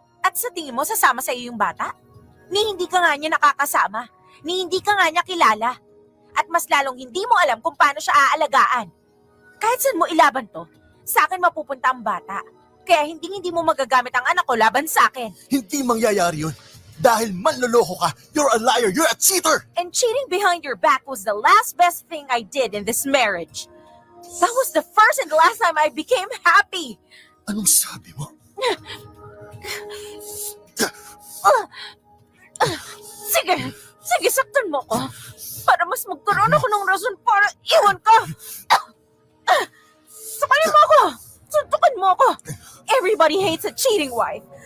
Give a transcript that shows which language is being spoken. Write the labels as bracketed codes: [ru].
[tl] At sa tingin mo, sasama sa iyo yung bata? Ni hindi ka nga niya nakakasama. Ni hindi ka nga niya kilala. At mas lalong hindi mo alam kung paano siya aalagaan. Kahit saan mo ilaban to, sa akin mapupunta ang bata. Kaya hindi mo magagamit ang anak ko laban sa akin. Hindi mangyayari yun. Dahil manloloko ka, [en] you're a liar, you're a cheater! And cheating behind your back was the last best thing I did in this marriage. That was the first and last time I became happy. [tl] Anong sabi mo? Sige, saktan mo ko. Para mas magkaroon ako ng rason para iwan ka. Sakalin mo ako. Suntukan mo ako. [en] Everybody hates a cheating wife.